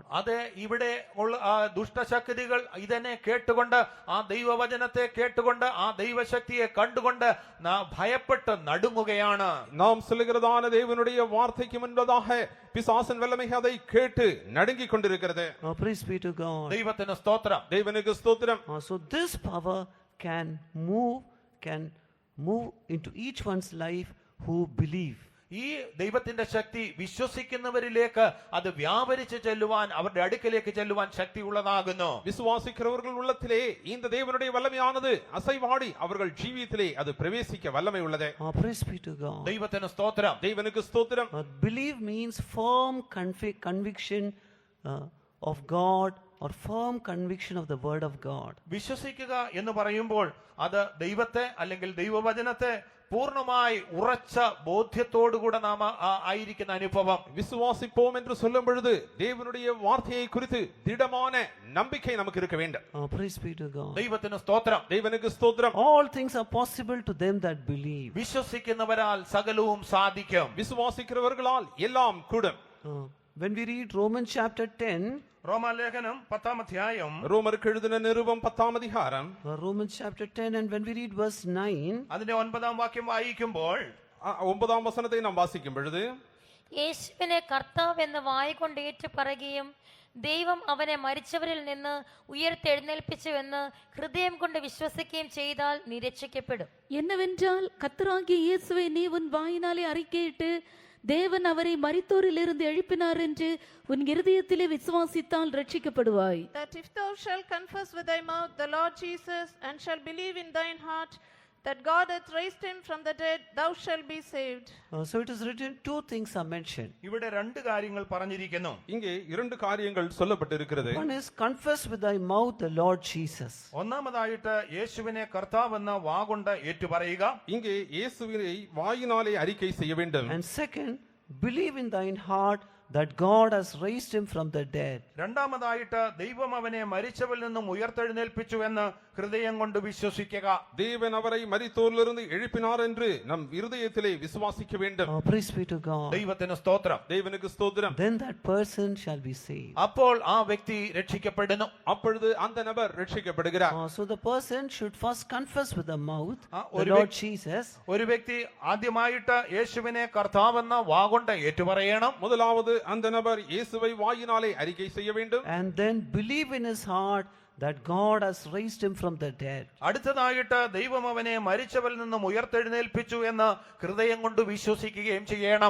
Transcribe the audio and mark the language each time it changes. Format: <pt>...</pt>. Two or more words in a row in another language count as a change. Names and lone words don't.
<ml>അതെ, ഇവിടെ ഉള്ള ദുഷ്ടശക്തികൾ ഇതിനെ കേട്ടുകൊണ്ട്, ആ ദൈവവചനത്തെ കേട്ടുകൊണ്ട്, ആ ദൈവശക്തിയെ കണ്ടുകൊണ്ട് ഭയപ്പെട്ട് നടുങ്ങുകയാണ്.</ml> <ta>நாம் சொல்லுகிறதான தேவனுடைய வார்த்தைக்கு முன்பதாக பிசாசன் வல்லமை அதை கேட்டு நடுங்கிக் கொண்டிருக்கிறது.</ta> <en>Oh, praise be to God.</en> <ml>ദൈവത്തിന് സ്തോത്രം.</ml> <ta>தேவனுக்கு ஸ்தோத்திரம்.</ta> <en>So this power can move into each one's life who believe.</en> <ml>ഈ ദൈവത്തിന്റെ ശക്തി വിശ്വസിക്കുന്നവരിലേക്ക് അത് വ്യാപരിച്ച് ചെല്ലുവാൻ, അവരുടെ അടുക്കലേക്ക് ചെല്ലുവാൻ ശക്തിയുള്ളതാകുന്നു.</ml> <ta>விசுவாசிக்கிறவர்கள் உள்ளத்திலே இந்த தேவனுடைய வல்லமையானது அசைவாடி அவர்கள் ஜீவியத்திலே அது பிரவேசிக்க வல்லமை உள்ளது.</ta> <en>Oh, praise be to God.</en> <ml>ദൈവത്തിന് സ്തോത്രം.</ml> <ta>தேவனுக்கு ஸ்தோத்திரம்.</ta> <en>Believe means firm conviction of God, or firm conviction of the word of God.</en> <ml>വിശ്വസിക്കുക എന്ന് പറയുമ്പോൾ അത് ദൈവത്തെ അല്ലെങ്കിൽ ദൈവവചനത്തെ പൂർണ്ണമായി ഉറച്ച ബോധ്യത്തോടുകൂടെ നാം ആയിരിക്കുന്ന അനുഭവം.</ml> <ta>விசுவாசிப்போம் என்று சொல்லும் பொழுது தேவனுடைய வார்த்தையை குறித்து திடமான நம்பிக்கை நமக்கு இருக்க வேண்டும்.</ta> <en>Praise be to God.</en> <ml>ദൈവത്തിന് സ്തോത്രം.</ml> <ta>தேவனுக்கு ஸ்தோத்திரம்.</ta> <en>All things are possible to them that believe.</en> <ml>വിശ്വസിക്കുന്നവരാൽ സകലവും സാധിക്കും.</ml> <ta>விசுவாசிக்கிறவர்களால் எல்லாம் கூடும்.</ta> <en>When we read Romans chapter 10,</en> <ml>റോമാലേഖനം 10-ാം അധ്യായം,</ml> <ta>ரோமருக்கு எழுதின நிருபம் 10ஆம் அதிகாரம்,</ta> <en>Romans chapter 10, and when we read verse 9,</en> <ml>അതിന്റെ 9-ാം വാക്യം വായിക്കുമ്പോൾ</ml> <ta>9ஆம் வசனத்தை நாம் வாசிக்கும் பொழுது,</ta> <ml>യേശുവിനെ കർത്താവ് എന്ന് വായ്കൊണ്ട് ഏറ്റു പറയുകയും ദൈവം അവനെ മരിച്ചവരിൽ നിന്ന് ഉയർത്തെഴുന്നേൽപ്പിച്ചു എന്ന് ഹൃദയം കൊണ്ട് വിശ്വസിക്കുകയും ചെയ്താൽ നീ രക്ഷിക്കപ്പെടും.</ml> <ta>என்னவென்றால் கர்த்தராகிய இயேசுவை நீ உன் வாயினாலே அறிக்கையிட்டு தேவன் அவரை மரித்தோரிலிருந்து எழுப்பினார் என்று உன் இருதயத்திலே விசுவாசித்தால் ரட்சிக்கப்படுவாய்.</ta> <en>That if thou shalt confess with thy mouth the Lord Jesus, and shalt believe in thine heart that God hath raised him from the dead, thou shalt be saved. so it is written, two things are mentioned.</en> <ml>ഇവിടെ രണ്ട് കാര്യങ്ങൾ പറഞ്ഞിരിക്കുന്നു.</ml> <ta>இங்கே இரண்டு காரியங்கள் சொல்லப்பட்டிருக்கிறது.</ta> <en>One is confess with thy mouth the Lord Jesus.</en> <ml>ഒന്നാമതായിട്ട് യേശുവിനെ കർത്താവെന്ന് വാഗൊണ്ട് ഏറ്റുപറയുക.</ml> <ta>இங்கே இயேசுவை வாயினாலே அறிக்கை செய்ய வேண்டும்.</ta> <en>And second, believe in thine heart that God has raised him from the dead.</en> <ml>രണ്ടാമതായിട്ട് ദൈവം അവനെ മരിച്ചവരിൽ നിന്നും ഉയർത്തെഴുന്നേൽപ്പിച്ചു എന്ന് ഹൃദയം കൊണ്ട് വിശ്വസിക്കുക.</ml> <ta>தேவன் அவரை மரித்தோரிலிருந்து எழுப்பினார் என்று நம் இருதயத்திலே விசுவாசிக்க வேண்டும்.</ta> <en>Praise be to God.</en> <ml>ദൈവത്തിന് സ്തോത്രം.</ml> <ta>தேவனுக்கு ஸ்தோத்திரம்.</ta> <en>Then that person shall be saved.</en> <ml>അപ്പോൾ ആ വ്യക്തി രക്ഷിക്കപ്പെടുന്നു.</ml> <ta>அப்பொழுது அந்த நபர் ரட்சிக்கப்படுகிறார்.</ta> <en>So the person should first confess with the mouth the</en> <ml>ഒരു</ml> <en>Lord Jesus.</en> <ml>ഒരു വ്യക്തി ആദ്യമായിട്ട് യേശുവിനെ കർത്താവെന്ന വാഗൊണ്ട് ഏറ്റുപറയണം.</ml> <ta>முதலாவது அந்த நபர் இயேசுவை வாயினாலே அறிக்கை செய்ய வேண்டும்.</ta> <en>And then believe in his heart that God has raised him from the dead.</en> <ml>അടുത്തതായിട്ട് ദൈവം അവനെ മരിച്ചവരിൽ നിന്നും ഉയർത്തെഴുന്നേൽപ്പിച്ചു എന്ന് ഹൃദയം കൊണ്ട് വിശ്വസിക്കുകയും ചെയ്യണം.</ml>